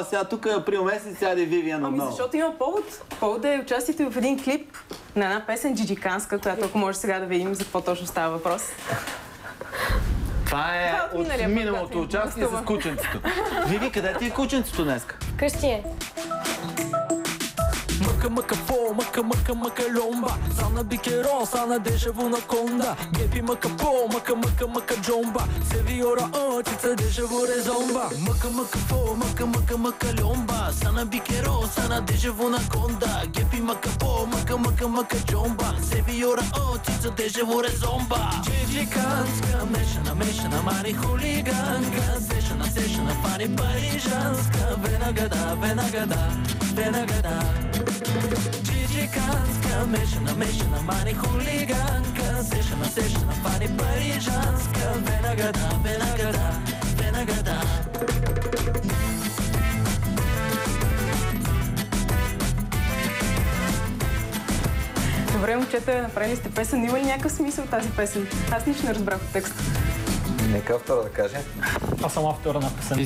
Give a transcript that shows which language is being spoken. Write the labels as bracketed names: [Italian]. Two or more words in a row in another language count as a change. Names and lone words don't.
[Bulgarian] Сега тук е април месец, сега да е Вивиан отново. Ами, защото има повод. Поводът е участието в един клип на една песен джиджиканска, която ако може сега да видим за какво точно става въпрос. Това е от миналото участие с кученцето. Виви, къде ти е кученцето днеска? Вкъщи е. Maka maka po, maka maka maka lomba. Sana bikero, sana deja vu na konda. Gepi maka po, maka maka maka jomba. Sevi ora očica deja vu rezomba. Maka maka po, maka maka maka lomba. Sana bikero, sana deja vu na konda. Gepi maka po, maka maka maka jomba. Sevi ora očica deja vu rezomba. Джиджиканска, мешана, мешана, мари хулиганка. Сешана, сешана, фани парижанска. Венагада, венагада, венагада. Джиджиканска, мешана, мешана, мани хулиганка. Сешана, сешана, фани парижанска. Венагада, венагада, венагада. Добре, момчета, направили сте песен. Има ли някакъв смисъл тази песен? Аз нищо не разбрах от текста. Нека автора да каже. Аз съм автора на песента.